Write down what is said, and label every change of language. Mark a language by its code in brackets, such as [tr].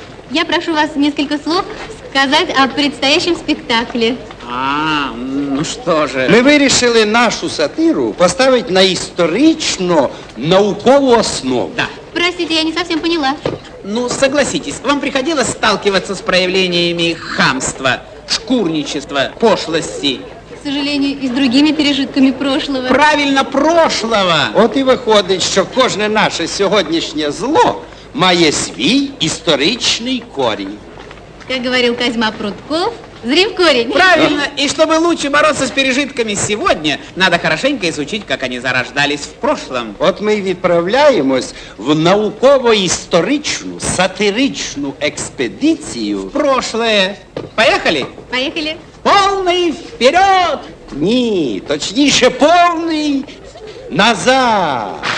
[ru] Я прошу вас несколько слов сказать о предстоящем спектакле. Ну что же. [uk] Ми вирішили нашу сатиру поставити на історично-наукову основу. [ru] Да. Простите, я не совсем поняла. Ну, согласитесь, вам приходилось сталкиваться с проявлениями хамства, шкурничества, пошлости? К сожалению, и с другими пережитками прошлого. Правильно, прошлого. [uk] От і виходить, що кожне наше сьогоднішнє зло має свій історичний корінь. [ru] Как говорил Козьма Прутков, зри в корень. Правильно. И чтобы лучше бороться с пережитками сегодня, надо хорошенько изучить, как они зарождались в прошлом. [uk] От ми й відправляємось в науково-історичну, сатиричну експедицію. [ru] В прошлое. Поехали? Поехали. Полный вперед! [uk] Ні, точніше, повний назад.